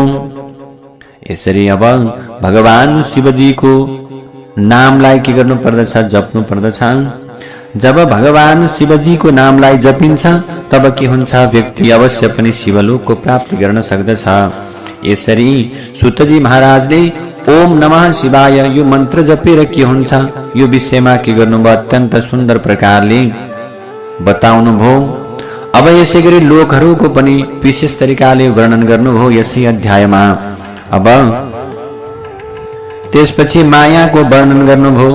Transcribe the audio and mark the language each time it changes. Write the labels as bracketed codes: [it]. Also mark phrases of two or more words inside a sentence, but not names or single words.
[ne] यसरी अब भगवान शिवजीको नामलाई के गर्नु पर्दछ? जप्नु पर्दछ। जब भगवान शिवजीको नामलाई जपिन्छ तब के हुन्छ, व्यक्ति अवश्य पनि शिवलोकको प्राप्ति गर्न सक्दछ। यसरी सुतजी महाराजले [sa] ओम नमः शिवाय [ne] यो मन्त्र जपेर के हुन्छ यो विषयमा के गर्नुभयो, अत्यन्त सुन्दर प्रकारले बताउनुभयो। अब यसै गरी लोकहरूको पनि विशेष तरिकाले वर्णन गर्नुभयो यसै अध्यायमा। अब त्यसपछि मायाको वर्णन गर्नुभयो।